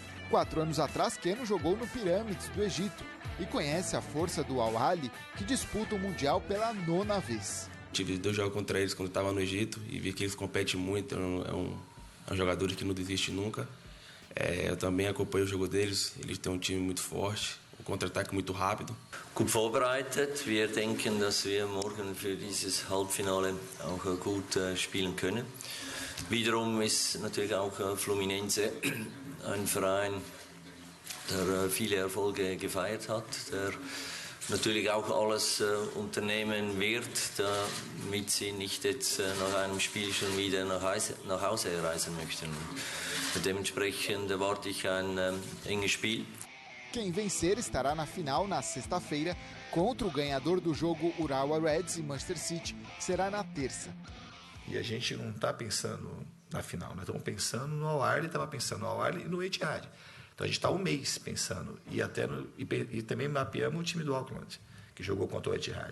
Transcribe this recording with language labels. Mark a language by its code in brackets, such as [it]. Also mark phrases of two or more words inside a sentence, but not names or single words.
[pt] 4 anos atrás, Keno jogou no Pirâmides do Egito e conhece a força do Al Ahly, que disputa o Mundial pela 9ª vez. Tive 2 jogos contra eles quando estava no Egito e vi que eles competem muito, é um jogador que não desiste nunca. Eu também acompanho o jogo deles, eles têm um time muito forte, um contra-ataque muito rápido. [de] Gut vorbereitet. Wir denken, dass wir morgen für dieses Halbfinale auch gut spielen können. Wiederum ist natürlich auch Fluminense ein Verein, der viele Erfolge gefeiert hat, der natürlich auch alles unternehmen wird, damit sie nicht jetzt nach einem Spiel schon wieder nach Hause reisen möchten. Dementsprechend erwarte ich ein enges Spiel. [pt] Quem vencer estará na final na sexta-feira contra o ganhador do jogo Urawa Reds e Manchester City, que será na terça. E a gente não está pensando na final, nós estamos pensando no Al Ahly, estava pensando no Al Ahly e no Ittihad. Então a gente está um mês pensando, e também mapeamos o time do Auckland, que jogou contra o Ittihad.